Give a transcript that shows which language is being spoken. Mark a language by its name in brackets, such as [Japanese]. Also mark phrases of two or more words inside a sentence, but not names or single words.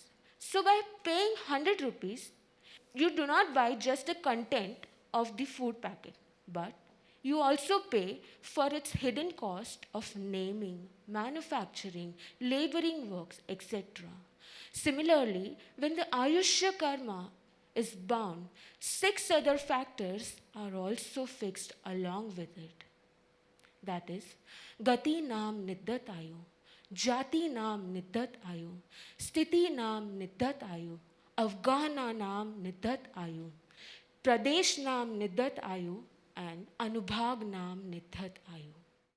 [English] So by paying 100 rupees, you do not buy just the content of the food packet, but you also pay for its hidden cost of naming, manufacturing, laboring works, etc. Similarly, when the [Sanskrit] Ayushya karma [English] is bound, 6 other factors are also fixed along with it. That is, [Prakrit languages] Gati Naam Niddat Ayu, Jati Naam Niddat Ayu, Sthiti Naam Niddat Ayu, Afghana naam Nidhat Ayu, Pradesh naam Nidhat Ayu, and Anubhag naam Nidhat Ayu.